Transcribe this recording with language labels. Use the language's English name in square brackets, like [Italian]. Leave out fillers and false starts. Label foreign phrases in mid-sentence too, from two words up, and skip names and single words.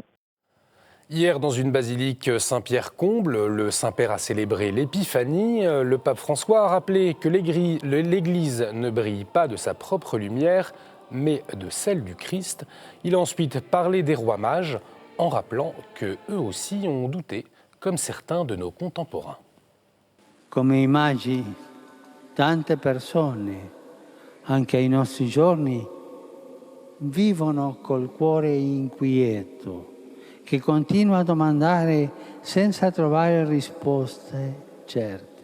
[French] Hier, dans une basilique Saint-Pierre-Comble, le Saint-Père a célébré l'Épiphanie. Le pape François a rappelé que l'Église ne brille pas de sa propre lumière, mais de celle du Christ. Il a ensuite parlé des rois mages, en rappelant qu'eux aussi ont douté, comme certains de nos contemporains. [Italian] Come i magi, tante persone, anche ai nostri giorni, vivono col cuore inquieto, che continua a domandare senza trovare risposte certe.